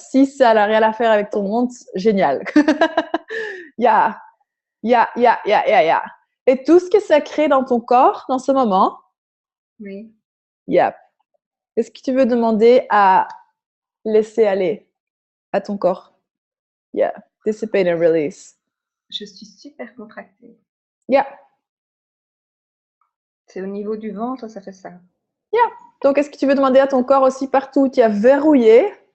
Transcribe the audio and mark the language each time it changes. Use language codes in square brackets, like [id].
[fr] Si ça n'a rien à faire avec ton monde, génial. Yeah, yeah, yeah, yeah, yeah, yeah. Et tout ce que ça crée dans ton corps, dans ce moment, Oui. yeah. Est-ce que tu veux demander à laisser aller à ton corps? [en] Yeah, dissipate and release. [fr] Je suis super contractée. Yeah. C'est au niveau du ventre, ça fait ça. Yeah. Donc, est-ce que tu veux demander à ton corps aussi partout où tu as verrouillé